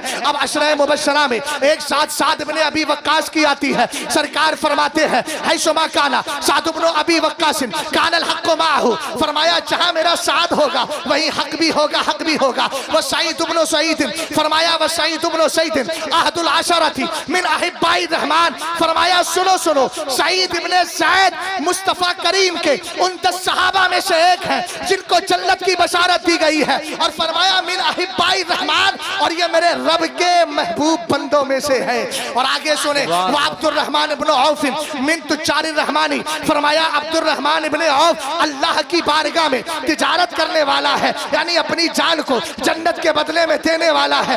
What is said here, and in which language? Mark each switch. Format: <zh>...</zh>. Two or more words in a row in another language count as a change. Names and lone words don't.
<hi>अब अशरा मुबश्शरा में एक साथ साद इब्न अबी वक्कास की आती है। सरकार फरमाते हैं</hi> <ar>حيثما كان سعد بن أبي وقاص كان الحق معه,</ar> <hi>फरमाया जहां मेरा साद होगा वहीं हक भी होगा, हक भी होगा। वह सईद इब्न सईद, फरमाया वह सईद इब्न सईद</hi> <ar>أحد العشرة من أحباء الرحمن,</ar> <hi>फरमाया सुनो सुनो सईद इब्न ज़ैद मुस्तफ़ा करीम के उन 10 सहाबा में से एक है जिनको जन्नत की बशारत दी गई है। और फरमाया</hi> <ar>من أحباء الرحمن,</ar> <hi>और ये मेरे रब के महबूब बंदों में से है। और आगे सुने वह अब्दुर्रहमान इब्न औफ</hi> <ar>من تجار الرحمن,</ar> <hi>फरमाया अब्दुर्रहमान इब्न औफ अल्लाह की बारगाह में तिजारत करने वाला है, यानी अपनी जान को जन्नत के बदले में देने वाला है।</hi>